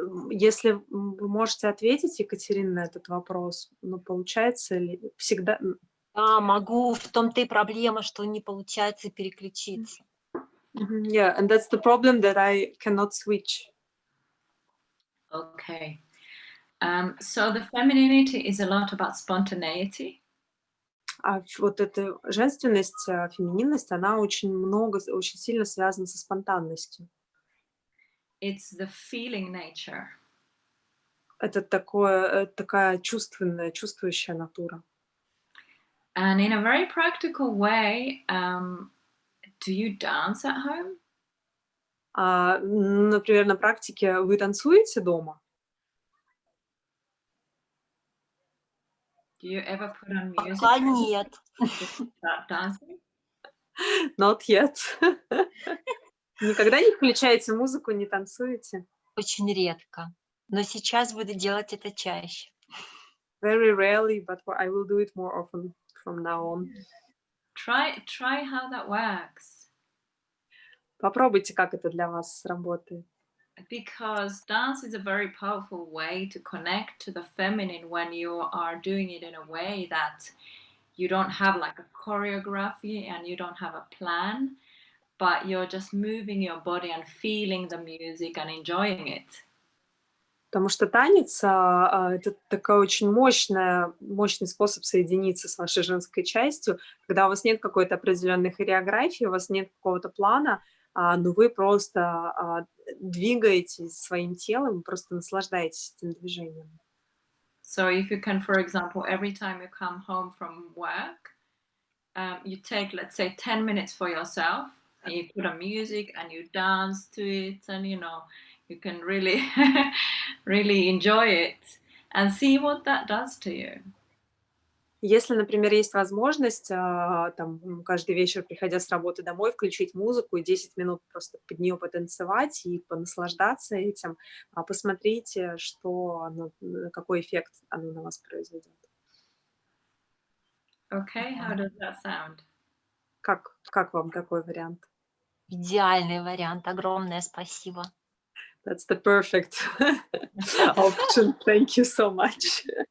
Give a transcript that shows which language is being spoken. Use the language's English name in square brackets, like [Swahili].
[Russian] Если вы можете ответить, Екатерина, на этот вопрос, ну, получается ли всегда... Да, могу. В том-то и проблема, что не получается переключиться. [English] Yeah, and that's the problem, that I cannot switch. Okay. So the femininity is a lot about spontaneity. [Russian] А вот эта женственность, фемининность, она очень сильно связана со спонтанностью. [English] It's the feeling nature. [Russian] Это такая чувствующая натура. [English] And in a very practical way, do you dance at home? [Russian] Например, на практике вы танцуете дома? [English] Do you ever put on music [Russian] Пока нет. [English] to start dancing? Not yet. [Russian] Никогда не включаете музыку, не танцуете? Очень редко. Но сейчас буду делать это чаще. [English] Very rarely, but I will do it more often from now on. Try how that works. [Russian] Попробуйте, как это для вас сработает. [English] Because dance is a very powerful way to connect to the feminine when you are doing it in a way that you don't have like a choreography and you don't have a plan, but you're just moving your body and feeling the music and enjoying it. [Russian] Потому что танец это такой очень мощный способ соединиться с вашей женской частью, когда у вас нет какой-то определенной хореографии, у вас нет какого-то плана, но вы просто двигаетесь своим телом, просто наслаждаетесь этим движением. [English] So if you can, for example, every time you come home from work, you take, let's say, 10 minutes for yourself, and you put on music and you dance to it, and you can really, really enjoy it and see what that does to you. [Russian] Если, например, есть возможность там, каждый вечер, приходя с работы домой, включить музыку и 10 минут просто под нее потанцевать и понаслаждаться этим, посмотрите, какой эффект оно на вас произведет. [English] Okay, how does that sound? [Russian] Как вам такой вариант? Идеальный вариант. Огромное спасибо. [English] That's the perfect option. Thank you so much.